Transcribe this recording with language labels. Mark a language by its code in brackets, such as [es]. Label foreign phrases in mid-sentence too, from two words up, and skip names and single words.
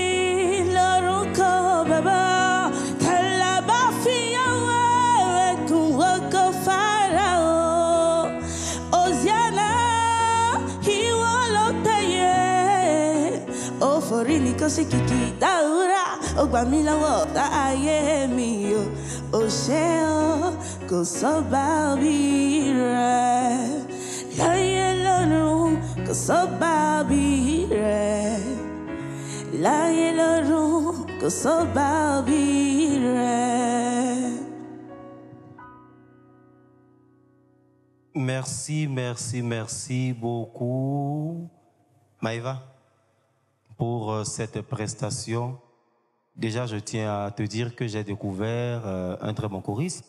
[yo] Forini kosi kiki daura ogba mi lọ́wọ́ ta ayé mi o o ṣé o kò sọ́ba bí rẹ̀ láyé lọ́run kò sọ́ba bí rẹ̀ láyé lọ́run kò sọ́ba bí rẹ̀. [fr] Merci, merci, merci beaucoup, Maëva, pour cette prestation. Déjà, je tiens à te dire que j'ai découvert un très bon choriste.